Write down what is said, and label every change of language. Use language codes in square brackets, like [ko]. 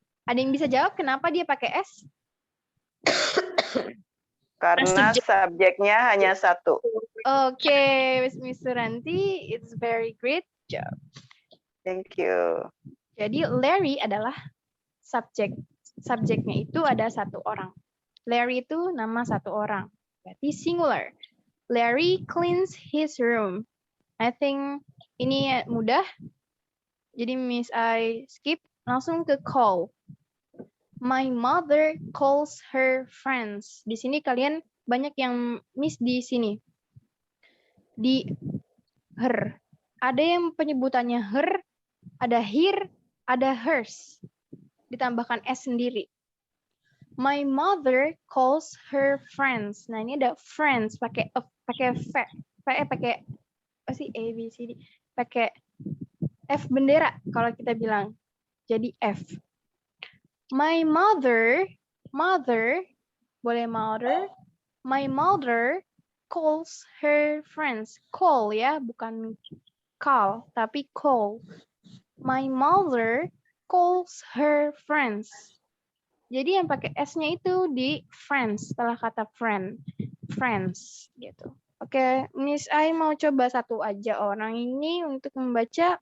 [id] Ada yang bisa jawab kenapa dia pakai S? Karena subjeknya hanya satu. [en] Oke, Miss Suranti, it's very great job. Thank you. [id] Jadi Larry adalah subjek. Subjeknya itu ada satu orang. Larry itu nama satu orang. Berarti [en] singular. Larry cleans his room. I think [id] ini mudah. Jadi Miss I skip langsung ke call. [en] My mother calls her friends. [id] Di sini kalian banyak yang miss di sini. Di her. Ada yang penyebutannya her, ada here, ada hers. Ditambahkan S sendiri. [en] My mother calls her friends. [id] Nah, ini ada friends pakai pakai apa sih A B C D. Pakai F bendera kalau kita bilang. Jadi F. [en] My mother, [id] boleh [en] mother. My mother calls her friends. [id] Call ya, bukan call, tapi call. [en] My mother calls her friends. [id] Jadi yang pakai S-nya itu di friends, setelah kata friend. Friends, gitu. Oke, Miss I mau coba satu aja orang ini untuk membaca.